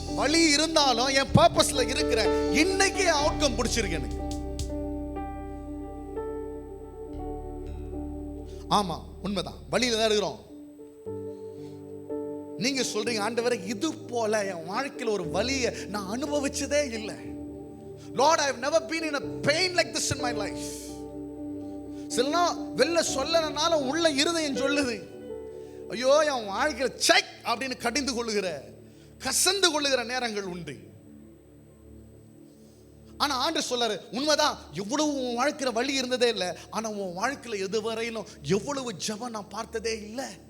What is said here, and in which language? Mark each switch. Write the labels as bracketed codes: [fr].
[ta] வழி இருந்தாலும் என் பர்பஸ்ல இருக்கிறேன். இன்னைக்கு அவுட்கம் பிடிச்சிருக்கு எனக்கு. ஆமா, உண்மைதான், வழியில தான் இருக்கிறோம். நீங்க சொல்றீங்க, ஆண்டவரே இது போல என் வாழ்க்கையில் ஒரு வலியை நான் அனுபவிச்சதே இல்லை. [en] Lord, I have never been in a pain like this in my life. [ta] சில வெளில சொல்லனால உள்ள இருதயம் சொல்லுது, ஐயோ என் வாழ்க்கையில் செக் அப்படின்னு கடிந்து கொள்ளுகிற, கசந்து கொள்ளுகிற நேரங்கள் உண்டு. ஆனா ஆண்டவர் சொல்றாரு, உண்மைதான், எவ்வளவு உன் வாழ்க்கையில வலி இருந்ததே இல்லை, ஆனா உன் வாழ்க்கையில எதுவரையிலும் எவ்வளவு ஜெபம் நான் பார்த்ததே இல்லை.